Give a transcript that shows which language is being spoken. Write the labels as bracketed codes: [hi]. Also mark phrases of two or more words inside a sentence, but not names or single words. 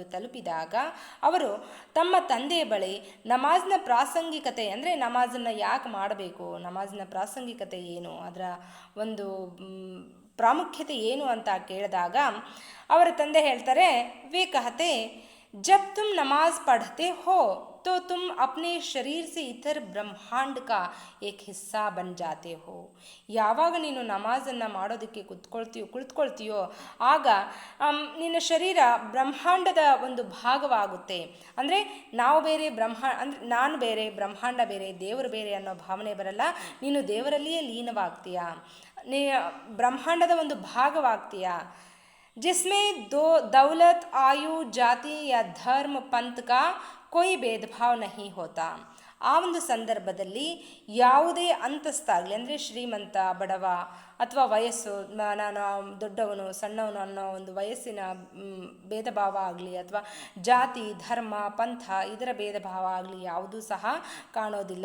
[kn] ತಲುಪಿದಾಗ ಅವರು ತಮ್ಮ ತಂದೆಯ ಬಳಿ ನಮಾಜ್ನ ಪ್ರಾಸಂಗಿಕತೆ ಅಂದರೆ ನಮಾಜನ್ನು ಯಾಕೆ ಮಾಡಬೇಕು, ನಮಾಜ್ನ ಪ್ರಾಸಂಗಿಕತೆ ಏನು, ಅದರ ಒಂದು ಪ್ರಾಮುಖ್ಯತೆ ಏನು ಅಂತ ಕೇಳಿದಾಗ ಅವರ ತಂದೆ ಹೇಳ್ತಾರೆ, [hi] वे कहते जब तुम नमाज पढ़ते हो तो तुम अपने शरीर से इतर ब्रह्मांड का एक हिस्सा बन जाते हो. [kn] ಯಾವಾಗ ನೀನು ನಮಾಜನ್ನು ಮಾಡೋದಕ್ಕೆ ಕುಳಿತುಕೊಳ್ತೀಯೋ ಆಗ ನಿನ್ನ ಶರೀರ ಬ್ರಹ್ಮಾಂಡದ ಒಂದು ಭಾಗವಾಗುತ್ತೆ. ಅಂದರೆ ನಾವು ಬೇರೆ ಅಂದರೆ ನಾನು ಬೇರೆ, ಬ್ರಹ್ಮಾಂಡ ಬೇರೆ, ದೇವರು ಬೇರೆ ಅನ್ನೋ ಭಾವನೆ ಬರಲ್ಲ. ನೀನು ದೇವರಲ್ಲಿಯೇ ಲೀನವಾಗ್ತೀಯ, ಬ್ರಹ್ಮಾಂಡದ ಒಂದು ಭಾಗವಾಗ್ತೀಯ. [hi] जिसमें दौलत, आयु, जाति या धर्म, पंथ का कोई भेदभाव नहीं होता. [kn] ಆ ಒಂದು ಸಂದರ್ಭದಲ್ಲಿ ಯಾವುದೇ ಅಂತಸ್ತಾಗಲಿ, ಅಂದರೆ ಶ್ರೀಮಂತ ಬಡವ ಅಥವಾ ವಯಸ್ಸು, ನಾನು ದೊಡ್ಡವನು ಸಣ್ಣವನು ಅನ್ನೋ ಒಂದು ವಯಸ್ಸಿನ ಭೇದ ಭಾವ ಆಗಲಿ, ಅಥವಾ ಜಾತಿ ಧರ್ಮ ಪಂಥ ಇದರ ಭೇದ ಭಾವ ಆಗಲಿ ಯಾವುದೂ ಸಹ ಕಾಣೋದಿಲ್ಲ.